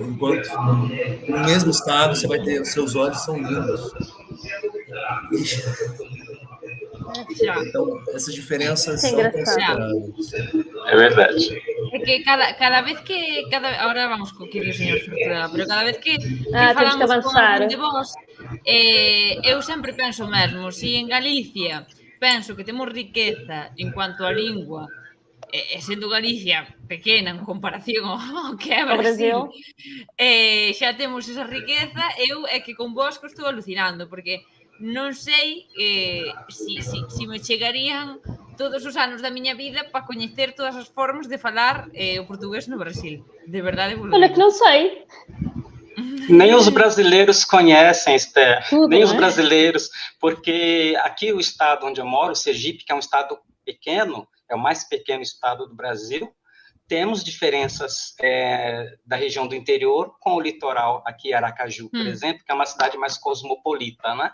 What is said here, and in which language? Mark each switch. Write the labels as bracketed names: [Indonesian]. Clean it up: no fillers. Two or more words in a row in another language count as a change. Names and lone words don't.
[Portuguese] Enquanto no mesmo estado você vai ter, seus olhos são lindos. Então, essas diferenças são consideráveis. É verdade. [Galician] É que cada vez que... Agora vamos com o que diz o señor Fortuna, pero cada vez que falamos con alguén de vos, eu sempre penso mesmo, se en Galicia penso que temos riqueza en cuanto a lingua, e sendo Galicia pequena en comparación ao que é Brasil, xa temos esa riqueza, eu é que con vos estou alucinando, porque non sei se me chegarían todos os anos da miña vida para coñecer todas as formas de falar o portugués no Brasil. De verdade, [Portuguese] olha que não sei. Nem os brasileiros conhecem, Esther. Nem os brasileiros, porque aqui o estado onde eu moro, Sergipe, que é um estado pequeno, é o mais pequeno estado do Brasil, temos diferenças da região do interior com o litoral, aqui Aracaju, por exemplo, que é uma cidade mais cosmopolita, né?